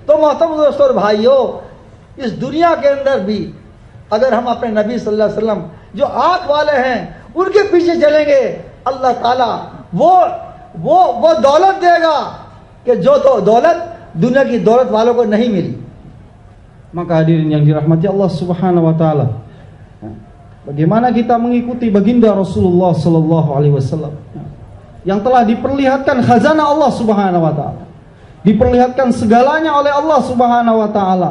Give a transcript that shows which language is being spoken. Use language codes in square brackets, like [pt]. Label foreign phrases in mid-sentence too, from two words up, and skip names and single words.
[hi] तो मोहतरम दोस्तों और भाइयों, इस दुनिया के अंदर भी अगर हम अपने नबी [ar] صلى الله عليه وسلم [hi] जो आंख वाले हैं उनके पीछे चलेंगे, अल्लाह ताला वो दौलत देगा कि जो तो दौलत दुनिया की दौलत वालों को नहीं मिली. [id] Maka hadirin yang dirahmati [ar] الله سبحانه وتعالى, [id] bagaimana kita mengikuti baginda Rasulullah [ar] صلى الله عليه وسلم [id] yang telah diperlihatkan khazanah [ar] الله سبحانه وتعالى, [id] diperlihatkan segalanya oleh [ar] الله سبحانه وتعالى.